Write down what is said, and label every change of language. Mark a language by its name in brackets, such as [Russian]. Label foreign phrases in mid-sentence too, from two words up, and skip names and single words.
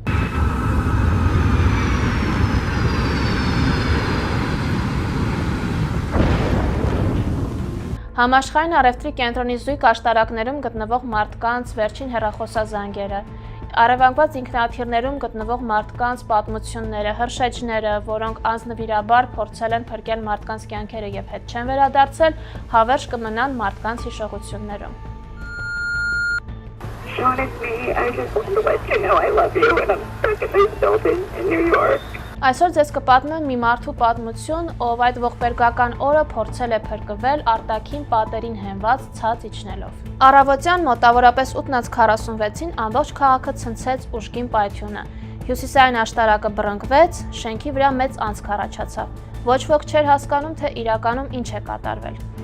[Armenian] Համաշխարհային առևտրի կենտրոնի զույգ աշտարակներում գտնվող մարդկանց վերջին հեռախոսազանգերը, առևանգված ինքնաթիռներում գտնվող մարդկանց պատմությունները, հրշեջները, որոնք անձնվիրաբար փորձել են փրկել մարդկանց կյանքերը եւ հետ չեն վերադարձել, հավերժ կմնան մարդկանց հիշողություններում։ [English] Sean, it's me. I just wanted to let you know I love you and I'm stuck in this building in New York. [Armenian] Այսօր ձեզ կպատմեմ մի մարդու պատմություն, ով այդ ողբերգական օրը փորձել է փրկվել արտաքին պատերին հենված ցած իջնելով։ Առավոտյան մոտավորապես 8:46-ին ամբողջ քաղաքը ցնցեց ուժգին պայթյունը։ Հյուսիսային աշտարակը բռնկվեց, շենքի վրա մեծ անցք առաջացավ։ Ոչ ոք չէր հասկանում, թե իրականում ինչ է կատարվել։